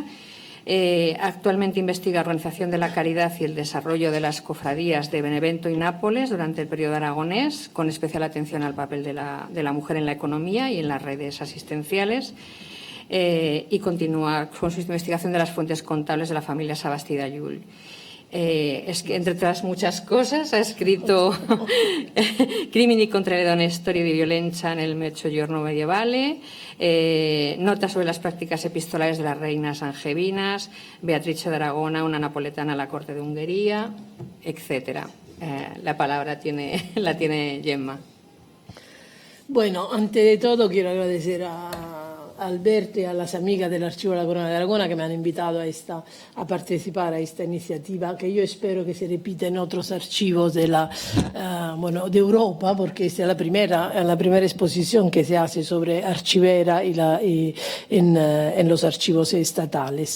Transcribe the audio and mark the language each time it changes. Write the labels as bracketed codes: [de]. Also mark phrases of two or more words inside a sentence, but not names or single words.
[es] Actualmente investiga organización de la caridad y el desarrollo de las cofradías de Benevento y Nápoles durante el periodo aragonés, con especial atención al papel de la mujer en la economía y en las redes asistenciales. Y continúa con su investigación de las fuentes contables de la familia Sabastida-Llull. Es que, entre otras muchas cosas, ha escrito Crimini contro le donne, storie di violenza nel Mezzogiorno medievale, notas sobre las prácticas epistolares de las reinas angevinas, Beatrice de Aragona, una napoletana a la corte de Hungría, etcétera. La palabra la tiene Gemma. Bueno, ante de todo quiero agradecer a Alberto y a las amigas del Archivo de la Corona de Aragona que me han invitado a participar a esta iniciativa, que yo espero que se repita en otros archivos de Europa, porque esta es la primera exposición que se hace sobre archivera en los archivos estatales.